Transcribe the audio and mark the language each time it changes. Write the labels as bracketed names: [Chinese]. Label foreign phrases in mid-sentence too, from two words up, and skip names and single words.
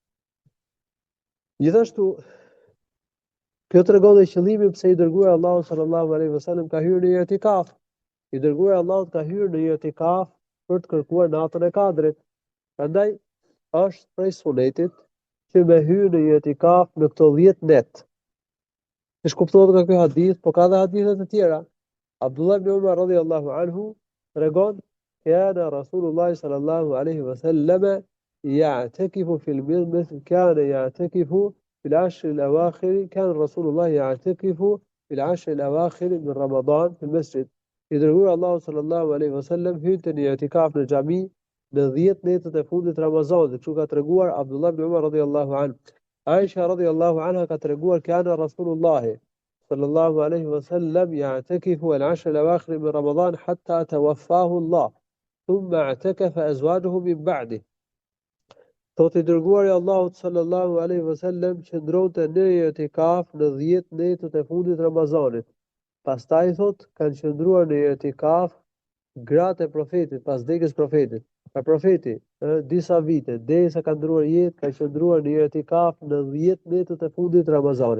[Albanian] Gjithashtu, kjo tregon dhe qëllimin pse i dërguari Allahu [Arabic] صلى الله عليه وسلم [Albanian] ka hyrë në etikaf. I dërguari Allahut ka hyrë në etikaf për të kërkuar natën e 4. Prandaj është prej sunetit që me hyrë në etikaf në këto 10 net. Siç kuptohet nga ky hadith, po ka dhe hadithe të tjera. [Arabic] عبد الله بن عمر رضي الله عنه tregon كان رسول الله صلى الله عليه وسلم يعتكف في المسجد كان يعتكف في العشر الأواخر كان رسول الله يعتكف في العشر الأواخر من رمضان في المسجد. [Albanian] I dërguari Allahu [Arabic] صلى الله عليه وسلم [Albanian] hynte në etikaf në xhami në 10 netët e fundit të Ramazanit, kështu ka treguar Abdullah ibn Umar [Arabic] رضي الله عنه. عائشة رضي الله عنها [Albanian] ka treguar [Arabic] كان رسول الله صلى الله عليه وسلم يعتكف العشر الأواخر من رمضان حتى توفاه الله، ثم اعتكف أزواجه من بعد. [Albanian] Thotë i dërguari Allahut [Arabic] صلى الله عليه وسلم [Albanian] qëndronte në etikaf në 10 netët e fundit të Ramazanit. Pastaj thot kanë qëndruar në etikaf gratë e profetit pas vdekjes profetit. Pra profeti disa vite derisa ka ndruar jetë ka qëndruar në etikaf në 10 netët e fundit të Ramazanit.